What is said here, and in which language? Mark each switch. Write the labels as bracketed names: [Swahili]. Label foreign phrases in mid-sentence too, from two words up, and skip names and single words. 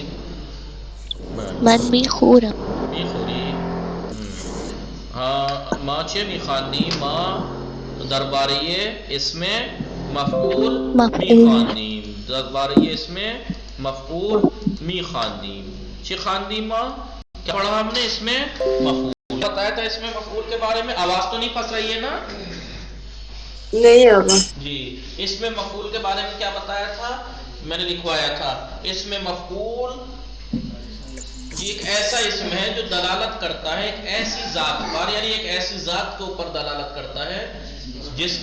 [Persian] من میخورم میخوری؟ ما چه میخواندیم؟ ما درباره اسم مفعول میخواندیم درباره اسم مفعول میخواندیم چی خواندیم ما؟ [Urdu] کیا پڑھا ہم نے اس میں مفعول بتایا تھا اس میں مفعول کے بارے میں آواز تو نہیں پھنس رہی ہے نا نہیں ہوگا جی اس میں مفعول کے بارے میں کیا بتایا تھا میں نے لکھوایا تھا اس میں مفعول یہ ایک ایسا اسم ہے جو دلالت کرتا ہے ایک ایسی ذات پر یعنی ایک ایسی ذات کے اوپر دلالت کرتا ہے جس